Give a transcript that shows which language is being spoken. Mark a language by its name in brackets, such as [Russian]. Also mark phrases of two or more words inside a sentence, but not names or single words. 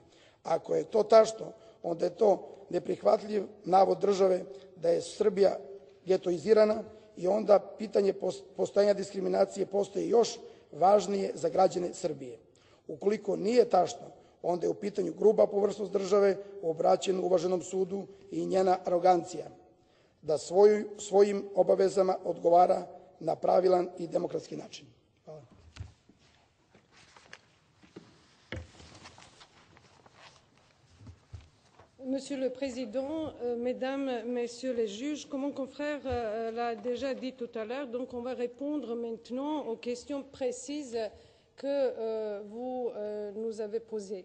[Serbian] Ako je to tačno, onda je to neprihvatljiv navod države da je Srbija getoizirana i onda pitanje postojanja diskriminacije postaje još važnije za građane Srbije. Ukoliko nije tačno, onda je u pitanju gruba površnost države u obraćanju uvaženom sudu i njena arogancija da svojim obavezama odgovara na pravilan i demokratski način. Hvala. [French] Monsieur le Président, Mesdames, Messieurs les juges, comme mon confrère l'a déjà dit tout à l'heure, donc on va répondre maintenant aux questions précises que vous nous avez posées.